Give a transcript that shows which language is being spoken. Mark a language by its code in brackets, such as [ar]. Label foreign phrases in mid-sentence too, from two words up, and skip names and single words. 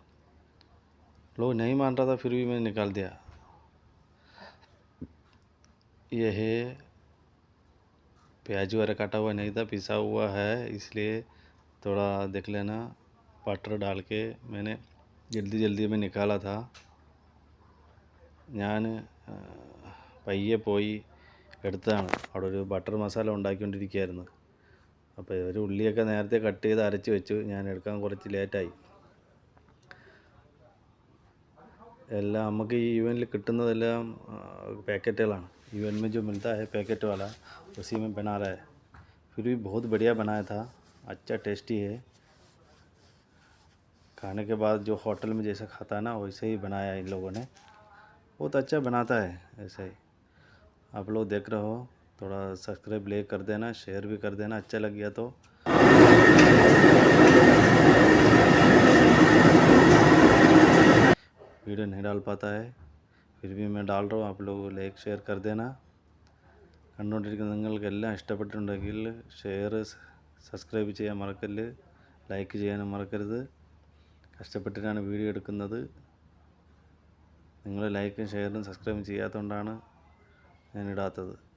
[hi] लोग नहीं मान रहा था, फिर भी मैंने निकाल दिया। ये है प्याज वगैरह काटा हुआ नहीं था, पिसा हुआ है, इसलिए थोड़ा देख लेना। बटर डाल के मैंने जल्दी जल्दी में निकाला था। [ml] ഞാൻ പയ്യെ പോയി എടുത്തതാണ്. അവിടെ ഒരു ബട്ടർ മസാല ഉണ്ടാക്കിക്കൊണ്ടിരിക്കുകയായിരുന്നു. അപ്പോൾ ഒരു ഉള്ളിയൊക്കെ നേരത്തെ കട്ട് ചെയ്ത് അരച്ച് വെച്ചു. ഞാൻ എടുക്കാൻ കുറച്ച് ലേറ്റായി. എല്ലാം നമുക്ക് ഈ ഇവനിൽ കിട്ടുന്നതെല്ലാം पैकेटुകളാണ്. [hi] इवन में जो मिलता है पैकेट वाला, उसी में बना रहा है। फिर भी बहुत बढ़िया बनाया था, अच्छा टेस्टी है। खाने के बाद जो होटल में जैसा खाता है ना, वैसे ही बनाया इन लोगों ने। बहुत अच्छा बनाता है ऐसे ही। आप लोग देख रहे हो, थोड़ा सब्सक्राइब ले कर देना, शेयर भी कर देना अच्छा लग गया तो। वीडियो नहीं डाल पाता है, फिर भी मैं डाल रहा हूँ, आप लोग [en] like share [hi] कर देना। [ml] കണ്ടുകൊണ്ടിരിക്കുന്ന നിങ്ങൾക്കെല്ലാം ഇഷ്ടപ്പെട്ടിട്ടുണ്ടെങ്കിൽ [en] share subscribe [ml] ചെയ്യാൻ മറക്കല്ല്, ലൈക്ക് ചെയ്യാനും മറക്കരുത്. കഷ്ടപ്പെട്ടിട്ടാണ് വീഡിയോ എടുക്കുന്നത്. നിങ്ങൾ ലൈക്കും ഷെയറും സബ്സ്ക്രൈബും ചെയ്യാത്തതുകൊണ്ടാണ് ഞാൻ ഇടാത്തത്.